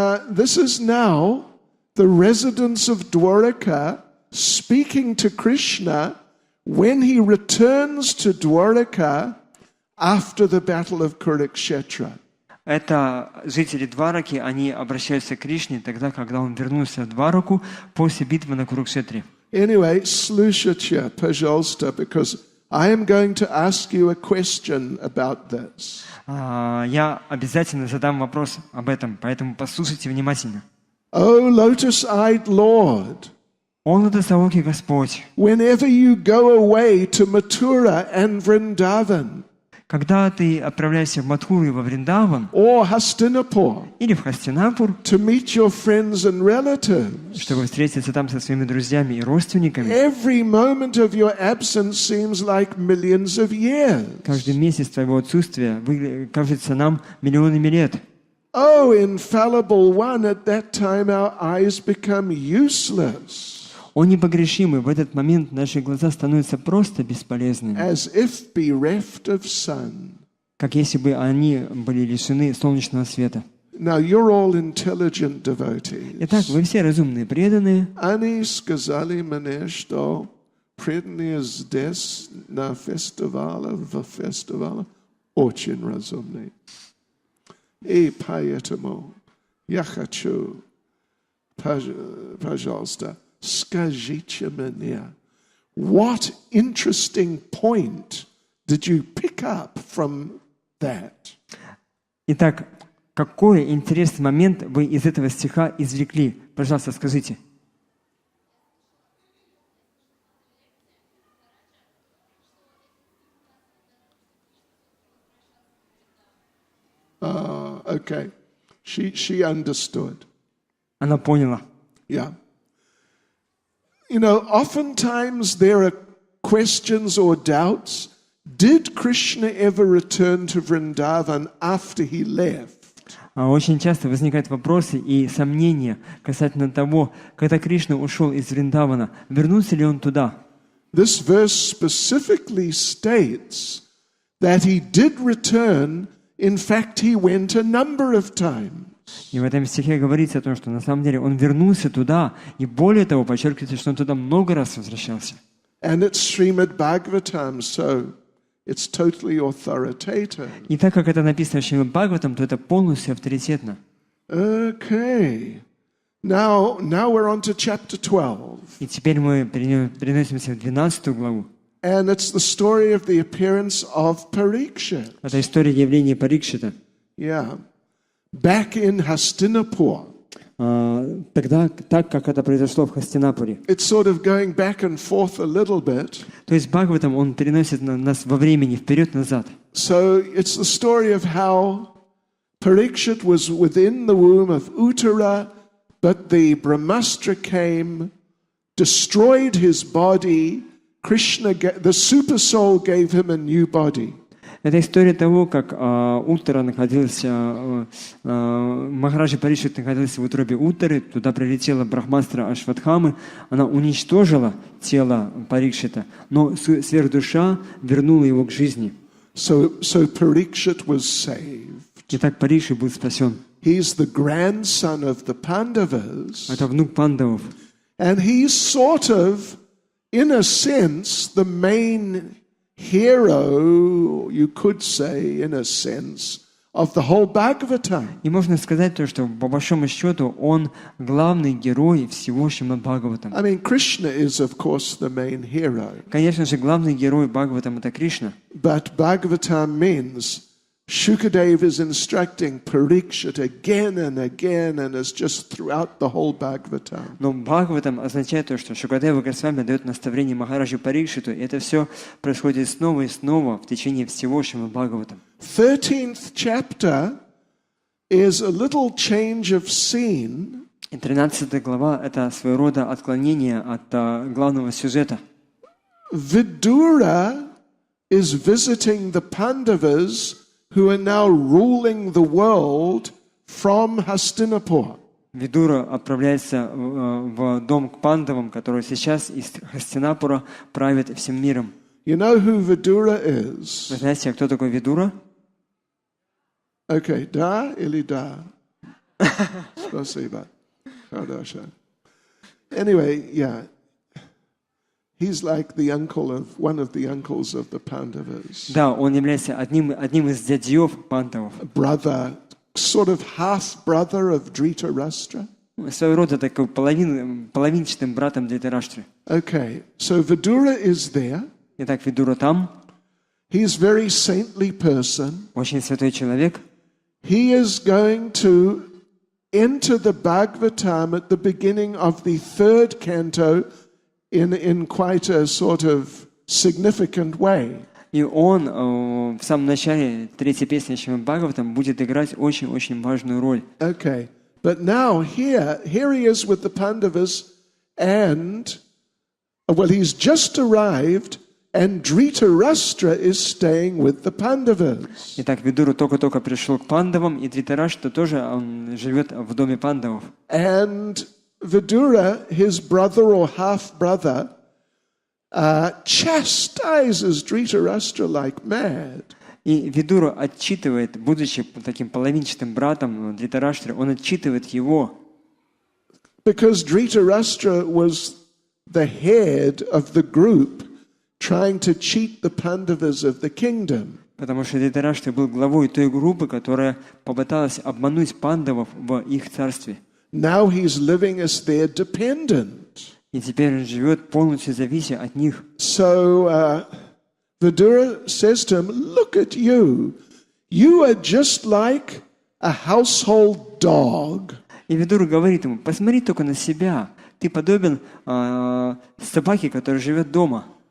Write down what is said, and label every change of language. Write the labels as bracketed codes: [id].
[en] This is now the residents of Dwaraka speaking to Krishna when he returns to Dwaraka after the battle of Kurukshetra. [ru] Это жители Двараки, они обращаются к Кришне тогда, когда он вернулся в Двараку после битвы на Курукшетре. [en] Anyway, [ru] слушайте, пожалуйста, [en] because I am going to ask you a question about this. [ru] Я обязательно задам вопрос об этом, поэтому послушайте внимательно. [en] Oh, lotus-eyed Lord, [ru] О, Лотосоокий Господь, [en] whenever you go away to Mathura and Vrindavan, [ru] когда ты отправляешься в Мадхуру и во Вриндаван, [en] or Hastinapur, [ru] или в Хастинапур, [en] to meet your friends and relatives, [ru] чтобы встретиться там со своими друзьями и родственниками, [en] every moment of your absence seems like millions of years. [ru] каждый месяц твоего отсутствия кажется нам миллионами лет. [en] Oh, infallible one, at that time our eyes become useless, [ru] О непогрешимый, в этот момент наши глаза становятся просто бесполезными, [en] as if bereft of sun. [ru] как если бы они были лишены солнечного света. [en] Now you're all intelligent devotees. [ru] Итак, вы все разумные, преданные. Они сказали мне, что преданные здесь на фестивале, в фестивале очень разумные. И поэтому я хочу, пожалуйста, скажите мне, [en] what interesting point did you pick up from that? [ru] Итак, какой интересный момент вы из этого стиха извлекли? Пожалуйста, скажите. [en] Okay. She understood. [ru] Она поняла. [en] Yeah. You know, oftentimes there are questions or doubts. Did Krishna ever return to Vrindavan after he left? [ru] Очень часто возникают вопросы и сомнения касательно того, когда Кришна ушел из Вриндавана, вернулся ли он туда? [en] This verse specifically states that he did return. In fact, he went a number of times. [ru] И в этом стихе говорится о том, что на самом деле он вернулся туда, и более того, подчеркивается, что он туда много раз возвращался. [en] And it's Шримад Бхагаватам, so it's totally authoritative. [ru] И так как это написано в Шримад Бхагаватам, то это полностью авторитетно. [en] Okay. Now we're on to chapter 12. [ru] И теперь мы переносимся в 12 главу. [en] And it's the story of the appearance of Parikshit. [ru] Это история явления Парикшита. [en] Yeah. Back in Hastinapur. [ru] Тогда, так как это произошло в Хастинапуре. [en] It's sort of going back and forth a little bit. [ru] То есть Бхагаватам, он переносит нас во времени вперед-назад. [en] So it's the story of how Parikshit was within the womb of Uttara, but the Brahmastra came, destroyed his body. Krishna, the super soul, gave him a new body. [ru] Это история того, как Уттара находился, Махараджа Парикшит находился в утробе Уттары, туда прилетела брахмастра Ашватхамы, она уничтожила тело Парикшита, но сверхдуша вернула его к жизни. [en] So Parikshit was saved. [ru] Итак, Парикшит был спасен. [en] He's the grandson of the Pandavas. [ru] Это внук пандавов. [en] And he's sort of, in a sense, the main hero, you could say, in a sense, of the whole Bhagavatam. [ru] И можно сказать то, что по большому счету он главный герой всего Шримад Бхагаватам. [en] I mean, Krishna is, of course, the main hero. [ru] Конечно же, главный герой Бхагаватам — это Кришна. [en] But Bhagavatam means Shukadeva is instructing Parikshit again, and it's just throughout the whole Bhagavatam. [ru] Но Бхагаватам означает то, что Шукадева Госвами дает наставление Махараджу Парикшиту, и это все происходит снова и снова в течение всего Шримад Бхагаватам. [en] 13th chapter is a little change of scene. [ru] И 13 глава — это своего рода отклонение от главного сюжета. [en] Vidura is visiting the Pandavas who are now ruling the world from Hastinapur. [ru] Видура отправляется в дом к пандавам, который сейчас из Хастинапура правит всем миром. [en] You know who Vidura is? [ru] Вы знаете, кто такой Видура? Okay, da или da? Спасибо. Хорошо. [en] Anyway, yeah. He's like the uncle of one of the uncles of the Pandavas. [ru] Да, он является одним из дядьев пандавов. [en] Brother, sort of half brother of Dhritarashtra. [ru] Своего рода такой половинчатым братом Dhritarashtra. [en] Okay, so Vidura is there. [ru] Итак, Видура там. [en] He's a very saintly person. [ru] Очень святой человек. [en] He is going to enter the Bhagavatam at the beginning of the 3rd canto in quite a sort of significant way. [ru] И он в самом начале третьей песни Шримад Бхагаватам будет играть очень-очень важную роль. [en] Okay, but now here he is with the Pandavas, and well, he's just arrived, and Dhritarashtra is staying with the Pandavas. [ru] Итак, Видура только-только пришел к пандавам, и Dhritarashtra тоже он живет в доме пандавов. [en] And Vidura, his brother or half-brother, chastises Dhritarashtra like mad. [ru] И Видура отчитывает, будучи таким половинчатым братом Dhritarashtra, он отчитывает его. [en] Because Dhritarashtra was the head of the group trying to cheat the Pandavas of the kingdom. [ru] Потому что Dhritarashtra был главой той группы, которая попыталась обмануть пандавов в их царстве. [en] Now he's living as their dependent. [ru] И теперь он живет полностью завися от них. [en] So Vidura says to him, "Look at you. You are just like a household dog." [ru] И Видура говорит ему: посмотри только на себя. Ты подобен собаке, которая живет дома.